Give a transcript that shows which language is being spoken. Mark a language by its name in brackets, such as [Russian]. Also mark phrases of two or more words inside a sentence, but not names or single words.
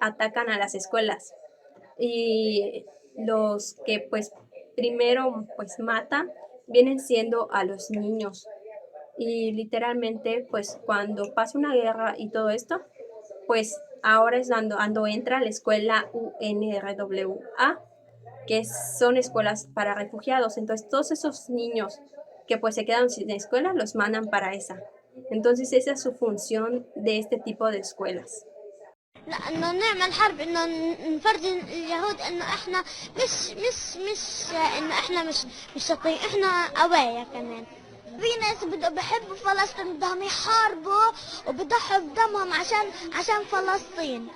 [Spanish] atacan a las escuelas y los que pues primero pues matan vienen siendo a los niños y literalmente pues cuando pasa una guerra y todo esto pues ahora es cuando entra la escuela UNRWA, que son escuelas para refugiados. Entonces todos esos niños que pues se quedan sin escuela los mandan para esa. Entonces esa es su función de este tipo de escuelas. [Arabic] انه نعمل حرب انه نفرجي اليهود انه احنا مش انه احنا مش شاطرين احنا قوايا كمان. في ناس بحبوا فلسطين بدهم يحاربوا وبضحوا بدمهم عشان فلسطين.